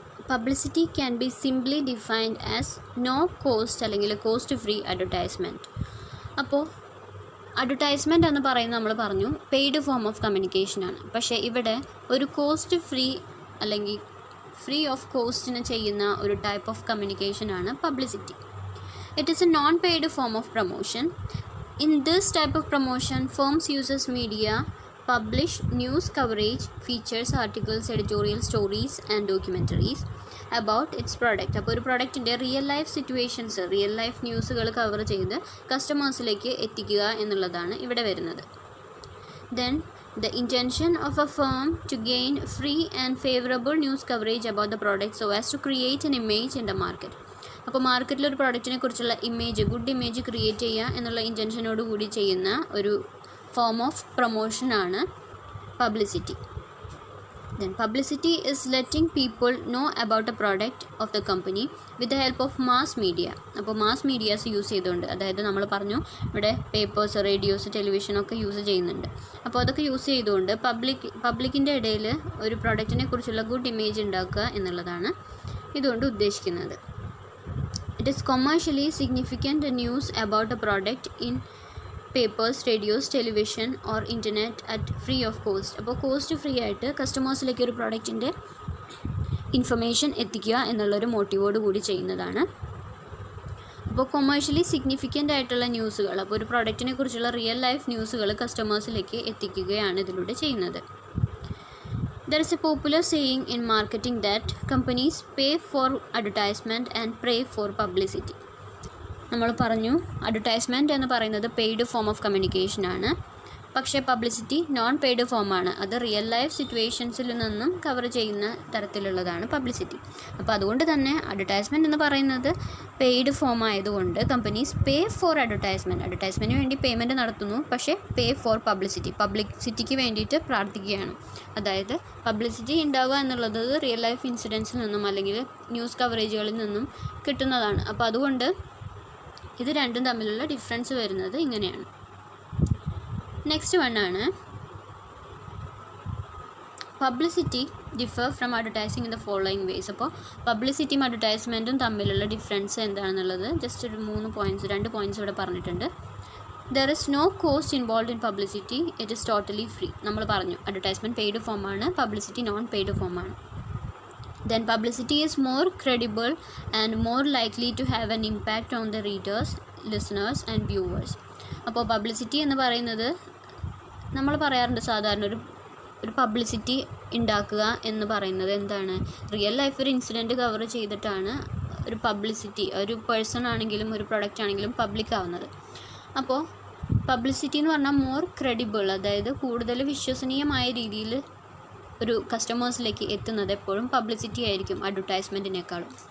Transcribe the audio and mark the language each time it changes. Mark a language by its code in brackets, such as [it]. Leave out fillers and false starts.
[en] publicity can be simply defined as no cost [ml] അല്ലെങ്കിൽ [en] Cost free advertisement. [ml] അപ്പോൾ advertisement എന്ന് പറയുന്നത് നമ്മൾ പറഞ്ഞു പെയ്ഡ് ഫോം ഓഫ് കമ്മ്യൂണിക്കേഷനാണ്. പക്ഷേ ഇവിടെ ഒരു കോസ്റ്റ് ഫ്രീ അല്ലെങ്കിൽ ഫ്രീ ഓഫ് കോസ്റ്റിന് ചെയ്യുന്ന ഒരു type of കമ്മ്യൂണിക്കേഷനാണ് publicity. [en] It is a non paid form of promotion. In this type of promotion firms uses media publish news coverage, features, articles, editorial stories and documentaries about its product. [ml] അപ്പോൾ ഒരു പ്രൊഡക്റ്റിൻ്റെ real life situations, real life ന്യൂസുകൾ cover ചെയ്ത് കസ്റ്റമേഴ്സിലേക്ക് എത്തിക്കുക എന്നുള്ളതാണ് ഇവിടെ വരുന്നത്. [en] Then the intention of a firm to gain free and favorable news coverage about the product so as to create an image in the market. [ml] അപ്പോൾ മാർക്കറ്റിൽ ഒരു പ്രോഡക്റ്റിനെ കുറിച്ചുള്ള ഇമേജ്, ഗുഡ് ഇമേജ് ക്രിയേറ്റ് ചെയ്യുക എന്നുള്ള ഇൻറ്റൻഷനോട് കൂടി ചെയ്യുന്ന ഒരു form of പ്രൊമോഷനാണ് publicity. [en] Then publicity is letting people know about a product of the company with the help of mass media. [ml] അപ്പോൾ മാസ് മീഡിയാസ് യൂസ് ചെയ്തുകൊണ്ട്, അതായത് നമ്മൾ പറഞ്ഞു ഇവിടെ പേപ്പേഴ്സ്, റേഡിയോസ്, ടെലിവിഷനൊക്കെ യൂസ് ചെയ്യുന്നുണ്ട്. അപ്പോൾ അതൊക്കെ യൂസ് ചെയ്തുകൊണ്ട് പബ്ലിക്കിൻ്റെ ഇടയിൽ ഒരു പ്രൊഡക്റ്റിനെ കുറിച്ചുള്ള ഗുഡ് ഇമേജ് ഉണ്ടാക്കുക എന്നുള്ളതാണ് ഇതുകൊണ്ട് ഉദ്ദേശിക്കുന്നത്. [en] It is commercially significant news about a product in papers, radios, television or internet at free of cost. [ml] അപ്പോൾ കോസ്റ്റ് ഫ്രീ ആയിട്ട് കസ്റ്റമേഴ്സിലേക്ക് ഒരു പ്രോഡക്റ്റിൻ്റെ ഇൻഫർമേഷൻ എത്തിക്കുക എന്നുള്ളൊരു മോട്ടീവോട് കൂടി ചെയ്യുന്നതാണ്. അപ്പോൾ കൊമേഴ്ഷ്യലി സിഗ്നിഫിക്കൻ്റ് ആയിട്ടുള്ള ന്യൂസുകൾ, അപ്പോൾ ഒരു പ്രോഡക്റ്റിനെ കുറിച്ചുള്ള റിയൽ ലൈഫ് ന്യൂസുകൾ കസ്റ്റമേഴ്സിലേക്ക് എത്തിക്കുകയാണ് ഇതിലൂടെ ചെയ്യുന്നത്. [en] There is a popular saying in marketing that companies pay for advertisement and pray for publicity. [ml] നമ്മൾ പറഞ്ഞു അഡ്വർടൈസ്മെൻറ്റ് എന്ന് പറയുന്നത് പെയ്ഡ് ഫോം ഓഫ് കമ്മ്യൂണിക്കേഷൻ ആണ്. പക്ഷേ പബ്ലിസിറ്റി നോൺ പെയ്ഡ് ഫോമാണ്. അത് റിയൽ ലൈഫ് സിറ്റുവേഷൻസിൽ നിന്നും കവർ ചെയ്യുന്ന തരത്തിലുള്ളതാണ് പബ്ലിസിറ്റി. അപ്പോൾ അതുകൊണ്ട് തന്നെ അഡ്വർടൈസ്മെൻറ്റ് എന്ന് പറയുന്നത് പെയ്ഡ് ഫോം ആയതുകൊണ്ട് കമ്പനീസ് പേ ഫോർ അഡ്വർടൈസ്മെൻറ്റിന് വേണ്ടി പേയ്മെൻറ്റ് നടത്തുന്നു. പക്ഷേ പേ ഫോർ പബ്ലിസിറ്റിക്ക് വേണ്ടിയിട്ട് പ്രാർത്ഥിക്കുകയാണ്. അതായത് പബ്ലിസിറ്റി ഉണ്ടാവുക എന്നുള്ളത് റിയൽ ലൈഫ് ഇൻസിഡൻസിൽ നിന്നും അല്ലെങ്കിൽ ന്യൂസ് കവറേജുകളിൽ നിന്നും കിട്ടുന്നതാണ്. അപ്പോൾ അതുകൊണ്ട് ഇത് രണ്ടും തമ്മിലുള്ള ഡിഫറൻസ് വരുന്നത് ഇങ്ങനെയാണ്. [en] Next വണ്ണാണ് publicity differ from advertising in the following ways. [ml] അപ്പോൾ പബ്ലിസിറ്റിയും അഡ്വർടൈസ്മെൻറ്റും തമ്മിലുള്ള ഡിഫറൻസ് എന്താണെന്നുള്ളത് ജസ്റ്റ് ഒരു 2 പോയിൻറ്റ്സ് ഇവിടെ പറഞ്ഞിട്ടുണ്ട്. [en] There is no cost involve in publicity, it is totally free. [ml] നമ്മൾ പറഞ്ഞു അഡ്വർടൈസ്മെൻറ്റ് പെയ്ഡ് ഫോമാണ്, പബ്ലിസിറ്റി നോൺ പെയ്ഡ് ഫോമാണ്. [en] Then publicity is more credible and more likely to have an impact on the readers, listeners and viewers. [ml] അപ്പോൾ publicity എന്ന് പറയുന്നത് നമ്മൾ പറയാറുണ്ട് സാധാരണ ഒരു പബ്ലിസിറ്റി ഉണ്ടാക്കുക എന്ന് പറയുന്നത് എന്താണ്, റിയൽ ലൈഫ് ഒരു ഇൻസിഡൻറ്റ് കവർ ചെയ്തിട്ടാണ് ഒരു പബ്ലിസിറ്റി, ഒരു പേഴ്സൺ ആണെങ്കിലും ഒരു പ്രൊഡക്റ്റ് ആണെങ്കിലും പബ്ലിക് ആവുന്നത്. അപ്പോൾ പബ്ലിസിറ്റി എന്ന് പറഞ്ഞാൽ മോർ ക്രെഡിബിൾ, അതായത് കൂടുതൽ വിശ്വസനീയമായ രീതിയിൽ ഒരു കസ്റ്റമേഴ്സിലേക്ക് എത്തുന്നത് എപ്പോഴും പബ്ലിസിറ്റി ആയിരിക്കും അഡ്വർടൈസ്മെൻറ്റിനേക്കാളും.